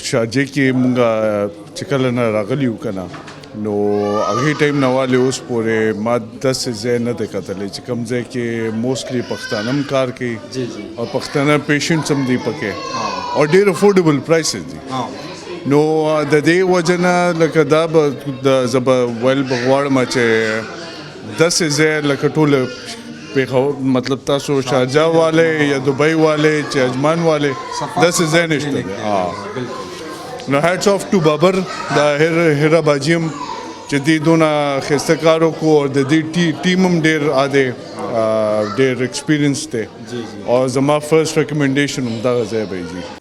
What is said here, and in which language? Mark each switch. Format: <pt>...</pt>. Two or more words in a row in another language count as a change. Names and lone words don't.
<ps>شارجه کې مونږ چې کله نه راغلي یو که نه نو هغې ټایم نه والې اوس پورې ما داسې ځای نه دی کتلی چې کوم ځای کې موسټلی پښتانه هم کار کوي او پښتانه پیشنټس هم دي پکې او ډېر</ps> <en>affordable prices</en> <ps>دي نو د دې وجه نه لکه دا به زه به ویل به غواړم چې داسې ځای لکه ټوله مطلب تاسو</ps> <ur>شارجہ والے یا دبئی والے</ur> <ps>چې اجمان والے داسې ځای نشته دی. نو</ps> <en>hats off to</en> <ps>بابر دا هیرا باجیم چې دوی دونه ښایسته کار وکړو او د دې ټیم هم ډېر ایکسپیرینس دی او زما</ps> <en>first recommendation</en> <ps>هم دغه ځای به وي.</ps>